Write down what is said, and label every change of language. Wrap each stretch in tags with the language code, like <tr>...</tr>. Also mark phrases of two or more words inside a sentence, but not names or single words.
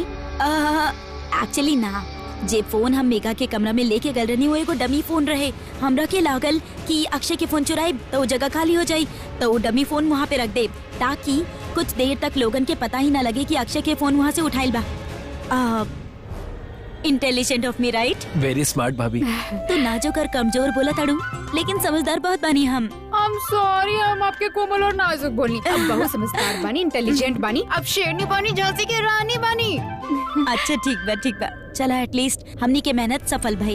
<bho>एक्चुअली ना, जे फोन हम मेघा के कमरा में लेके गल रही वो एगो डमी फोन रहे। हमरा के लागल कि अक्षय के फोन चुराई तो वो जगह खाली हो जाई, तो वो डमी फोन वहाँ पे रख दे ताकि कुछ देर तक लोगन के पता ही ना लगे कि अक्षय के फोन वहाँ से उठाइल बा।</bho> <en>Intelligent of me, right? Very smart भाभी।</en> <bho>तो नाजुक और कमजोर बोला ताड़ू, लेकिन समझदार बहुत बनी हम।</bho> <en>I'm sorry,</en> <bho>हम आपके कोमल और नाजुक बोली। अब बहुत समझदार बानी, इंटेलिजेंट बानी, अब शेरनी बानी, झांसी की रानी बानी। अच्छा ठीक बा, चला एटलीस्ट हमनी के मेहनत सफल भइल।</bho>